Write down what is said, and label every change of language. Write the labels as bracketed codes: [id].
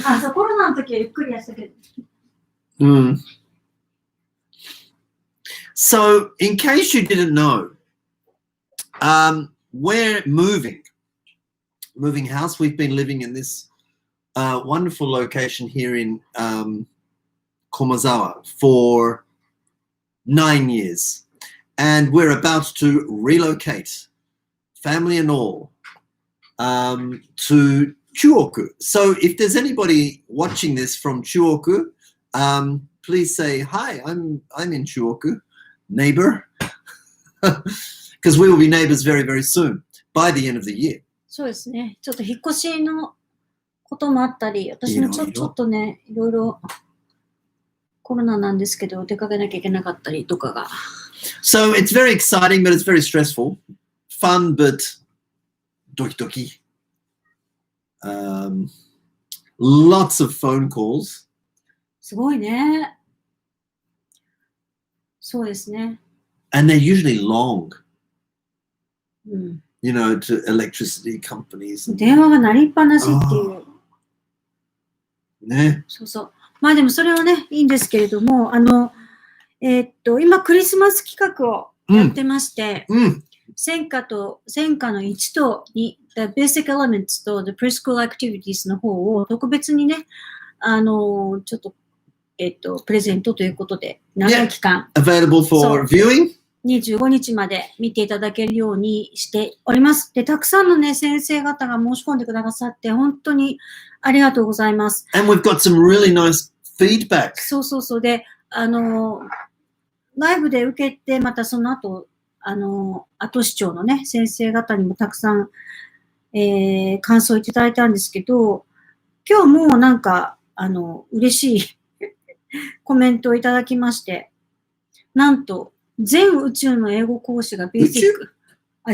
[ja] そう、コロナの時はゆっくりやったけど。 [en] So, in case you didn't know, we're moving house. We've been living in this wonderful location here in Komazawa for 9 years. And we're about to relocate, family and all, to Chuoku. So if there's anybody watching this from Chuoku, please say, hi, I'm in Chuoku, neighbor. Because we will be neighbors very, very soon, by the end of the year. [ja] そうですね。ちょっと引っ越しのこともあったり、私もちょっとね、いろいろコロナなんですけど、出かけなきゃいけなかったりとかが。 [en] So it's very exciting, but it's very stressful. Fun, but [ja] doki doki. [en] Lots of phone calls. [ja] すごいね。そうですね。 [en] And they're usually long. [ja] うん。 [en] You know, to electricity companies. [ja] 電話が鳴りっぱなしっていう。ね。そうそう。まあでもそれはね、いいんですけれども、今クリスマス企画をやってまして、専科の1と2、The Basic Elements と The Preschool Activities の方を特別にね、ちょっと、プレゼントということで、長い期間。 [en] Available for viewing? [ja] 25日まで見ていただけるようにしております。で、たくさんのね、先生方が申し込んでくださって、本当にありがとうございます。 [en] And we've got some really nice feedback. [ja] そうそうそう。で、ライブで受けて、またその後、後視聴のね、先生方にもたくさん、感想いただいたんですけど、今日もなんか、嬉しいコメントをいただきまして、なんと、全宇宙の英語講師がベーシック。